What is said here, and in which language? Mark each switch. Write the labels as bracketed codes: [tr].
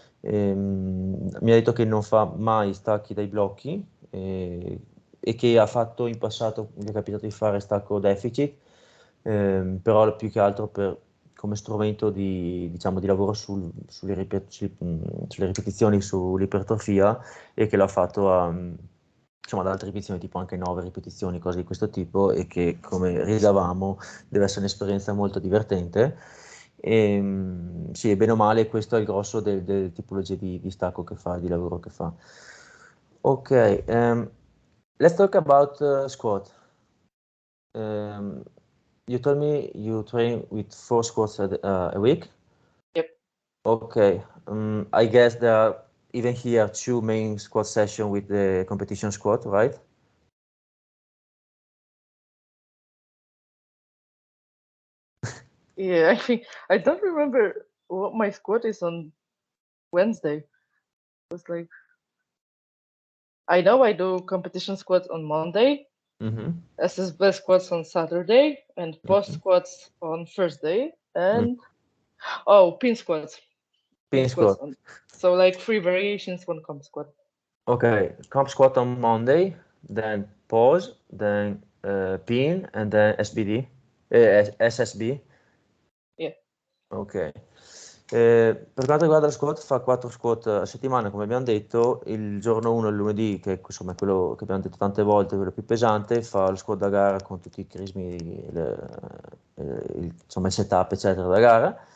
[it] Mi ha detto che non fa mai stacchi dai blocchi, e che ha fatto in passato, mi è capitato di fare stacco deficit, però più che altro come strumento di, diciamo, di lavoro sulle ripetizioni, sull'ipertrofia, e che l'ha fatto insomma, ad altre ripetizioni, tipo anche 9 ripetizioni, cose di questo tipo, e che, come rilevavamo, deve essere un'esperienza molto divertente. Sì, bene o male, questo è il grosso delle tipologie di stacco che fa, di lavoro che fa. [en] Ok, let's talk about squat. You told me you train with 4 squats a week. Yep. Okay, I guess there are even here 2 main squat sessions with the competition squat, right? Yeah, I think I don't remember what my squat is on Wednesday. It was like I know I do competition squats on Monday, SSB squats on Saturday, and post squats on Thursday, and pin squats. Pin squat. So like 3 variations, 1 comp squat. Okay, comp squat on Monday, then pause, then pin, and then SBD, SSB. Yeah. Ok. [it] Per quanto riguarda lo squat, fa 4 squat a settimana, come abbiamo detto. Il giorno 1, il lunedì, che insomma è quello che abbiamo detto tante volte, quello più pesante, fa lo squat da gara con tutti i crismi, insomma il setup eccetera da gara.